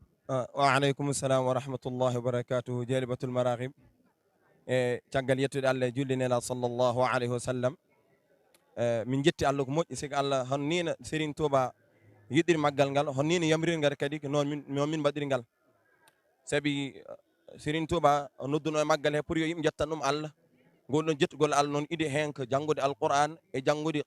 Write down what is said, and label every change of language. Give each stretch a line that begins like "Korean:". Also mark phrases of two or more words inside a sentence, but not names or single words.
Arabic: وعليكم السلام ورحمة الله وبركاته جالبة المراكب
Fula: caggal yettude Allah e julde nela
Arabic: صلى الله عليه وسلم.
Fula: Min jetti Allah ko moƴƴi siko Allah hon nina Serigne Touba yiɗiri maggal ngal hon nina yamriri ngal kadi ko noon min mbaɗiri ngal saabi Serigne Touba nodduno e maggal he pour yo yimɓe jettan ɗum Allah ngol ɗon jettugol Allah noon idi hen ko janggude alquran e janggude